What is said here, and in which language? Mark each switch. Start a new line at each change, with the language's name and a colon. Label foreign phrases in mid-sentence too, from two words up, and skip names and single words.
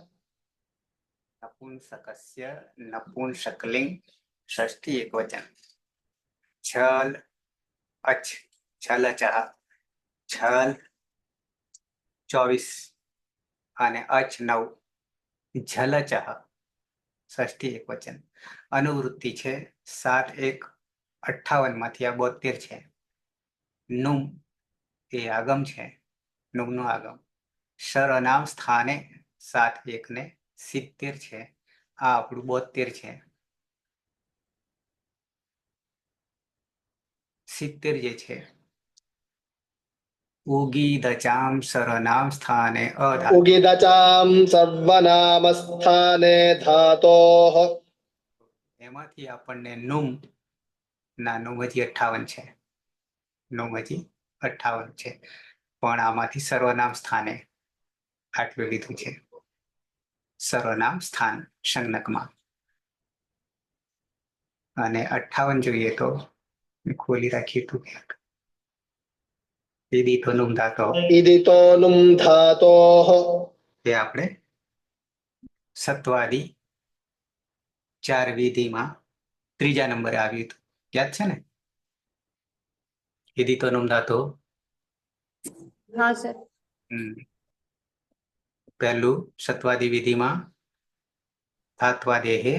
Sanskrit: नपुंसकस्य नपुंसकलिंग षष्ठी एकवचन. छल अच छलचः छल
Gujarati: 24 અને અચ 9 ઝલચઃ ષષ્ઠી એકવચન. અનુવૃત્તિ છે 7-1-58 માંથી આ 72 છે. નુમ એ આગમ છે, નુમનું આગમ. સર્વનામ સ્થાને 7-1-70 છે. આ આપણું 72 છે. 70 જે છે ઉગીદચામ સર્વનામ સ્થાને અધાતુ.
Sanskrit: उगिदचां सर्वनामस्थाने धातोः
Gujarati: એમાંથી આપણને નુમ ના નુમ હજી 58 છે. નુમ હજી 58 છે, પણ આમાંથી સર્વનામ સ્થાને આટલું લીધું છે. સર્વનામ સ્થાન સંજ્ઞકમાં. અને 58 જોઈએ તો ખોલી રાખીએ તું ક્યાંક. દીદી તો નુમ ધાતો
Sanskrit: इदितो नुं धातोः
Gujarati: એ આપણે સત્વાદી 4 વિધિમાં ત્રીજા નંબરે આવ્યું હતું, યાદ છે ને? દીદી તો નુમ ધાતો હા સર. પહેલું સત્વાદી વિધિમાં ધાત્વાદેહે